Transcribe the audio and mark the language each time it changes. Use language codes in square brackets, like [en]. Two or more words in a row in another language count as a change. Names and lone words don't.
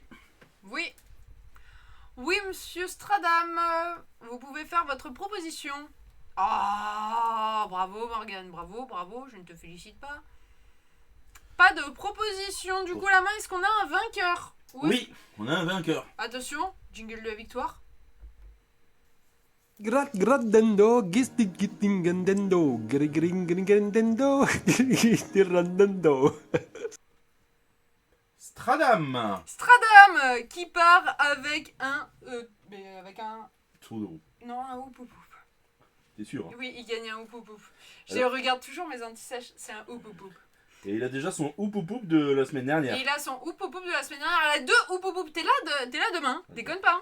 [fr] Oui. Oui, monsieur Stradam. Vous pouvez faire votre proposition. Ah, bravo, Morgane. Bravo. Je ne te félicite pas. Pas de proposition. Du coup, la main, est-ce qu'on a un vainqueur? Oui, on a un vainqueur. Attention, jingle de la victoire. Gradando, gistigittingandendo, grigringringandendo, tirandando. Stradam. Stradam qui part avec un... Trou de roue. Non, un oupoupouf. T'es sûr hein? Oui, il gagne un oupoupouf. Je Alors- regarde toujours mes anti-sèches, c'est un oupoupouf. Et il a déjà son oupoupouf de la semaine dernière. Et il a son oupoupouf de la semaine dernière. Elle a 2 oupoupoufs. T'es là demain. Déconne pas. Hein.